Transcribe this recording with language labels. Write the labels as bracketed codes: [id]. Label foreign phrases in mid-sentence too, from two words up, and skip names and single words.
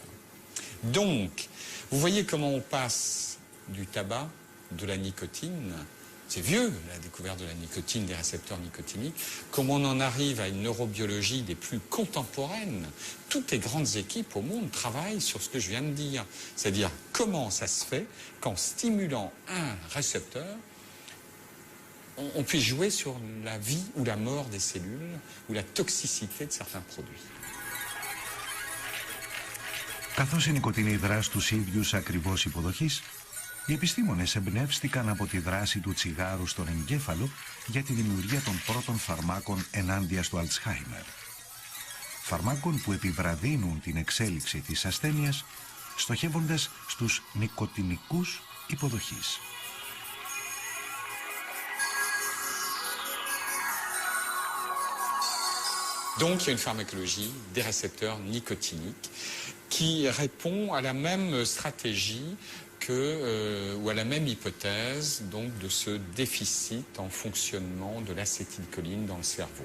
[fr] Donc, vous voyez comment on passe du tabac, de la nicotine, c'est vieux la découverte de la nicotine, des récepteurs nicotiniques, comment on en arrive à une neurobiologie des plus contemporaines. Toutes les grandes équipes au monde travaillent sur ce que je viens de dire, c'est-à-dire comment ça se fait qu'en stimulant un récepteur, on puisse jouer sur la vie ou la mort des cellules ou la toxicité de certains produits. [el] Καθώς η νοικοτήνη δρά στους ίδιους ακριβώς υποδοχής, οι επιστήμονες εμπνεύστηκαν από τη δράση του τσιγάρου στον εγκέφαλο για τη δημιουργία των πρώτων φαρμάκων ενάντια στο Αλτσχάιμερ. Φαρμάκων που επιβραδύνουν την εξέλιξη της ασθένειας, στοχεύοντας στους νοικοτηνικούς υποδοχής. [fr] Donc il y a une pharmacologie des récepteurs nicotiniques qui répond à la même stratégie ou à la même hypothèse donc, de ce déficit en fonctionnement de l'acétylcholine dans le cerveau.